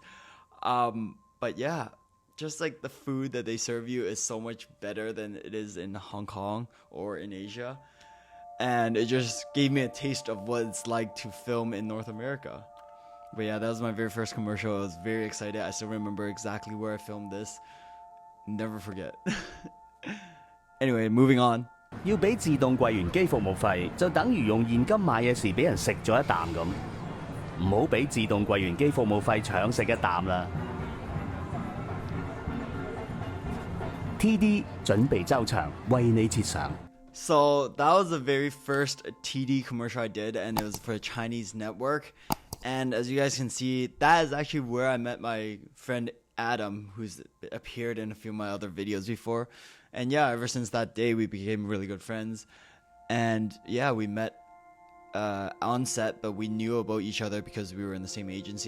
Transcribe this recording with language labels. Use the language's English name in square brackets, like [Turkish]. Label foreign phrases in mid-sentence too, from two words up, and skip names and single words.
[English] But yeah, just like the food that they serve you is so much better than it is in Hong Kong or in Asia. And it just gave me a taste of what it's like to film in North America. But yeah, that was my very first commercial. I was very excited. I still remember exactly where I filmed this. Never forget. Anyway, moving on. [Cantonese] 要俾自動櫃員機服務費，就等於用現金買嘢時俾人食咗一啖咁。唔好俾自動櫃員機服務費搶食一啖啦。TD 準備周詳，為你設想。 [English] So that was the very first TD commercial I did, and it was for a Chinese network. And as you guys can see, that is actually where I met my friend Adam, who's appeared in a few of my other videos before. And yeah, ever since that day, we became really good friends. And yeah, we met on set, but we knew about each other because we were in the same agency.